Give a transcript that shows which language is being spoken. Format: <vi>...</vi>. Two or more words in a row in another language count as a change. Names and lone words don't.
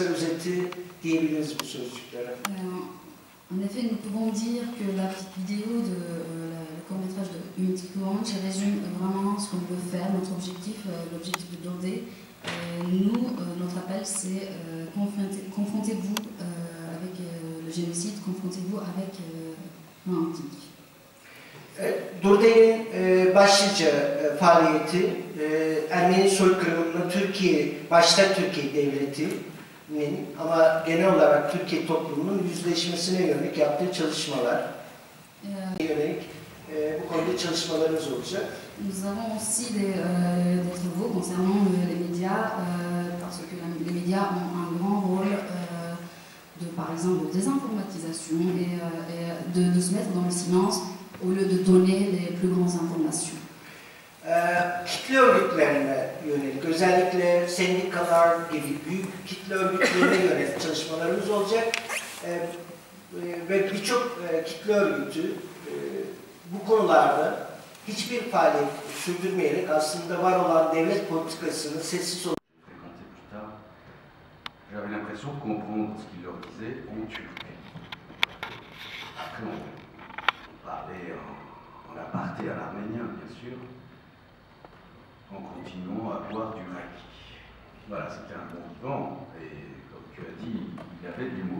<fr>En effet, nous pouvons dire que la petite vidéo de le court-métrage de Unity Launch résume vraiment ce qu'on veut faire, notre objectif, l'objectif de Dordé. Nous, notre appel, c'est confrontez-vous avec le génocide, confrontez-vous avec l'antique.</fr> <tr>Dorde'nin başlıca faaliyeti Ermeni soykırımını başta Türkiye Devleti'nin ama genel olarak Türkiye toplumunun yüzleşmesine yönelik yaptığı çalışmalar yönelik bu konuda çalışmalarımız olacak.</tr> <fr>Nous avons aussi des travaux concernant les médias, parce que les médias ont un grand rôle par exemple, de désinformatisation et de se mettre dans le silence au lieu de donner les plus grandes informations.</fr> <tr>Kitle örgütlerine yönelik, özellikle sendikalar gibi büyük kitle örgütlerine yönelik çalışmalarımız olacak ve birçok kitle örgütü bu konularda hiçbir faaliyet sürdürmeyerek aslında var olan devlet politikasını sessiz olarak</tr> <fr>j'avais l'impression de comprendre ce qu'il leur disait en turc. Après, on parlait en aparté à l'arménien, bien sûr, en continuant à boire du raki. Voilà, c'était un bon vivant, et comme tu as dit, il avait de l'humour.</fr>